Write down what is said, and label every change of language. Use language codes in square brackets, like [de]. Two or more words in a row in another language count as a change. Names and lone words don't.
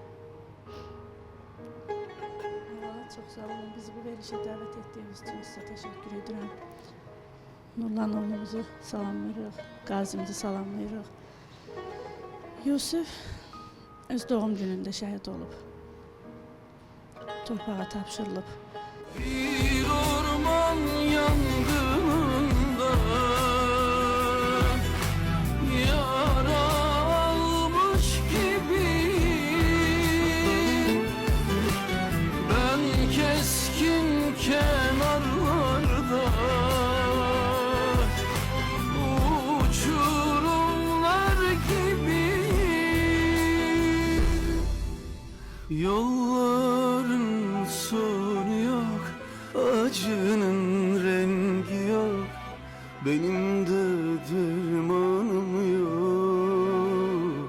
[az] Çox sağ olun. Bizi bu verilişə dəvət etdiyiniz üçün sizə təşəkkür edirəm. Nurlan oğlumuzu salamlayırıq, qazimizi salamlayırıq. Yusuf öz doğum günündə şəhid olub. Torpağa tapşırılıb. [tr] Bir orman yangınında yara almış gibi ben keskin kenarlarda uçurumlar gibi yolların sonu yok, acının rengi yok, benim de dermanım yok.